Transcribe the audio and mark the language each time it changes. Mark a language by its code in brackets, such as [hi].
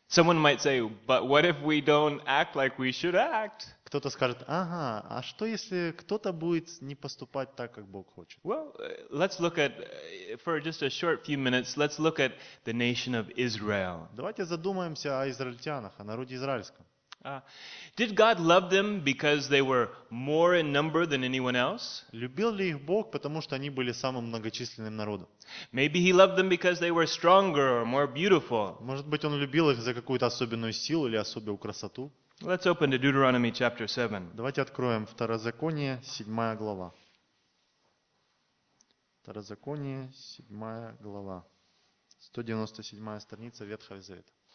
[en] Someone might say, but what if we don't act like we should act? [ru] Кто-то скажет: ага, а что если кто-то будет не поступать так, как Бог хочет? [en] Well, let's look at, for just a short few minutes, let's look at the nation of Israel. [ru] Давайте задумаемся о израильтянах, о народе израильском. [en] Did God love them because they were more in number than anyone else? [ru] Любил ли их Бог, потому что они были самым многочисленным народом? [en] Maybe he loved them because they were stronger or more beautiful. [ru] Может быть, он любил их за какую-то особенную силу или особую красоту? [en] Let's open to Deuteronomy chapter 7. [ru] Давайте откроем Второзаконие, 7 глава. Второзаконие, 7 глава. 197 страница Ветхого Завета.